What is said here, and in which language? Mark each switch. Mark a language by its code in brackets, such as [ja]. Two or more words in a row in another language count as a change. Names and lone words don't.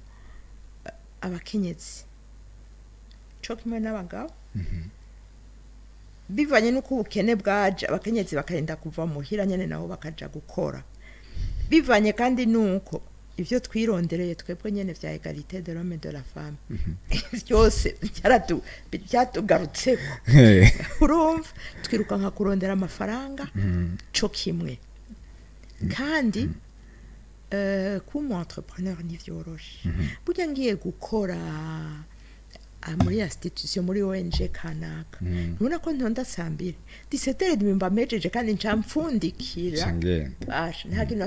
[rn] abakenyezi cyo kimwe n'abagabo bivanye nuko ubukene bwaje abakenyezi bakarenda kuva muhira nyene nabo bakaja gukora bivanye kandi nuko ivyo twirondereye twebwe nyene vya [fr] égalité de l'homme et de la femme [rn] byose byatugarutseko urumva twiruka nka kurondera amafaranga cyo kimwe kandi kuba entrepreneur ni vyoroshe burya ngiye gukora muri institution muri ONG kanaka nubona ko ntonda sambire 17h mba mejeje kandi ncamfundikira nta kintu